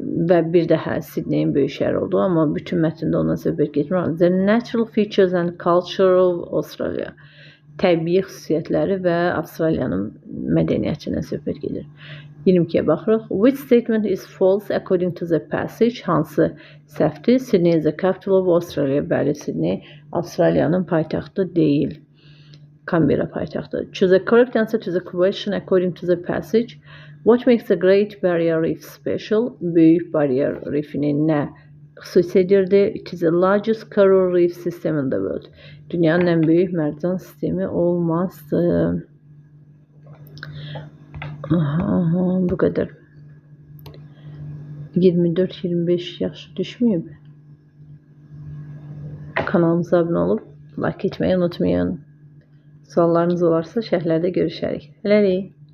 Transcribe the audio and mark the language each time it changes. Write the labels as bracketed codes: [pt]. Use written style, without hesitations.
[az] Və bir daha Sydney'in böyük şəhər oldu, amma bütün mətndə ondan söhbət geçmir. [en] The natural features and culture of Australia. [az] Təbii xüsusiyyətləri və Avstraliyanın mədəniyyətindən söhbət gedir. 22-yə baxırıq. [en] Which statement is false according to the passage? [az] Hansı səhvdir? [en] Sydney is the capital of Australia. [az] Bəli, Sydney Avstraliyanın paytaxtı deyil. Canberra paytaxtı. [en] Choose a correct answer to the question according to the passage. What makes the Great Barrier Reef special? [az] Böyük Barrier Reefini nə xüsus edirdi? [en] It is the largest coral reef system in the world. [az] Dünyanın ən böyük mərcan sistemi olmazdı. Bu qədər. 24-25 yaş düşməyib. Kanalımıza abunə olub like etməyi unutmayın. Suallarınız olarsa şərhlərdə görüşərik. Hələlik.